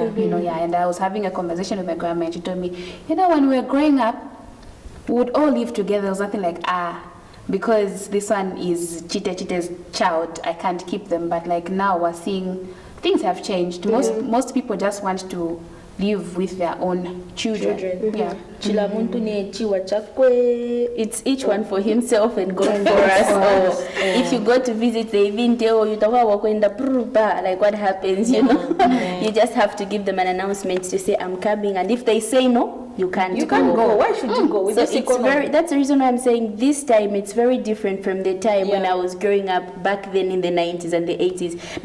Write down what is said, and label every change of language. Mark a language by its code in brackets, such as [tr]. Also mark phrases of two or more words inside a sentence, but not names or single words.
[en] And I was having a conversation with my grandma, and she told me, when we were growing up, we would all live together. There was nothing because this one is Chite's child, I can't keep them. But now we're seeing things have changed. Most people just want to live with their own children. Yeah. [bem] Chila muntu ni chiwa chakwe. [en] It's each one for himself and God for us. Or if you go to visit, they even tell you what happens, You just have to give them an announcement to say, I'm coming. And if they say no, you can't go. Why should you go? So that's the reason why I'm saying this time it's very different from the time when I was growing up back then in the 90s and the 80s.